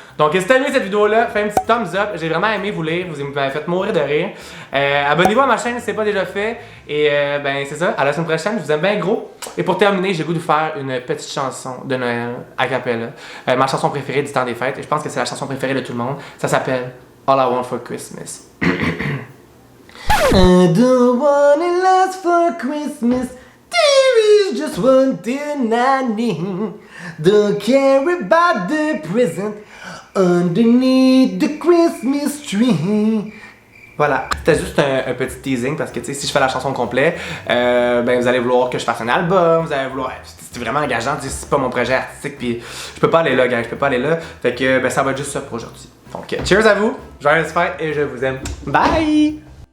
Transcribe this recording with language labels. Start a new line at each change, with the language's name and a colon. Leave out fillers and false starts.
French: Donc, si t'as aimé cette vidéo-là, fais un petit thumbs up. J'ai vraiment aimé vous lire. Vous m'avez fait mourir de rire. Abonnez-vous à ma chaîne si c'est pas déjà fait. Et ben, c'est ça. À la semaine prochaine. Je vous aime bien gros. Et pour terminer, j'ai le goût de vous faire une petite chanson de Noël a cappella. Ma chanson préférée du temps des fêtes. Et je pense que c'est la chanson préférée de tout le monde. Ça s'appelle All I Want for Christmas.
English: I don't want it last for Christmas. There is just one thing I need. Don't care about the present underneath the Christmas tree.
French: Voilà, c'était juste un petit teasing parce que tu sais, si je fais la chanson complète, ben vous allez vouloir que je fasse un album, vous allez vouloir. C'est vraiment engageant, c'est pas mon projet artistique, puis je peux pas aller là, gars, je peux pas aller là. Fait que ben ça va être juste ça pour aujourd'hui. Donc, cheers à vous, joyeuses fêtes et je vous aime. Bye!